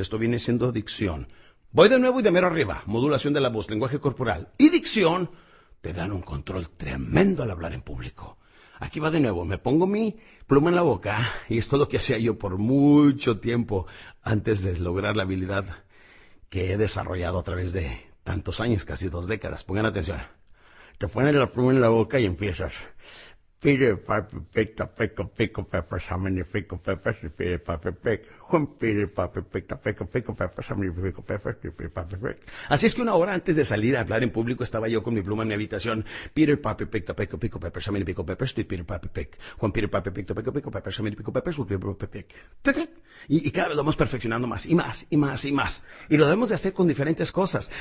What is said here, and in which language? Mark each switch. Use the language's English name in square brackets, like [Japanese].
[Spanish] Esto viene siendo dicción. Voy de nuevo y de mero arriba. Modulación de la voz, lenguaje corporal y dicción te dan un control tremendo al hablar en público. Aquí va de nuevo. Me pongo mi pluma en la boca y esto es lo que hacía yo por mucho tiempo antes de lograr la habilidad que he desarrollado a través de tantos años, casi 2 décadas. Pongan atención. Te pones la pluma en la boca y empiezas. [English] Peter Piper picked a pick of pickle peppers. How many pickle peppers did Peter Piper pick? When Peter Piper picked a pick of pickle peppers. How many pickle peppers did Peter Piper pick? [Spanish] Así es que 1 hora antes de salir a hablar en público estaba yo con mi pluma en mi habitación. [English] Peter Piper picked a pick of pickle peppers. How many pickle peppers did Peter Piper pick? When Peter Piper picked a pick of pickle peppers. How many pickle peppers did Peter Piper pick? [Spanish] Y cada vez lo vamos perfeccionando más y más y más y más. Y lo debemos de hacer con diferentes cosas.